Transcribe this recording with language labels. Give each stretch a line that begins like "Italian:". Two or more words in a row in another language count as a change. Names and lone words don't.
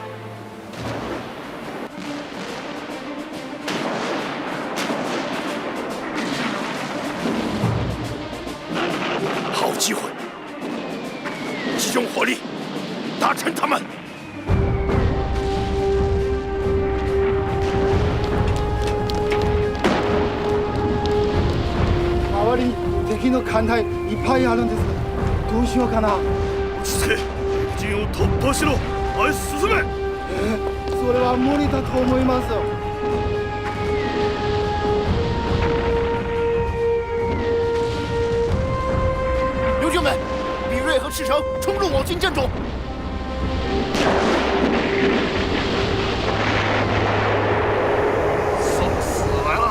Chinese: 好机会，集中火力，打沉他们。
Japanese: 周りに敵の艦隊いっぱいあるんです。どうしようかな。落ち着け。敵陣を突破しろ。前進め。それは無理だと思います。
Chinese: 刘兄们，比瑞和赤城冲入我军阵中。送死来了！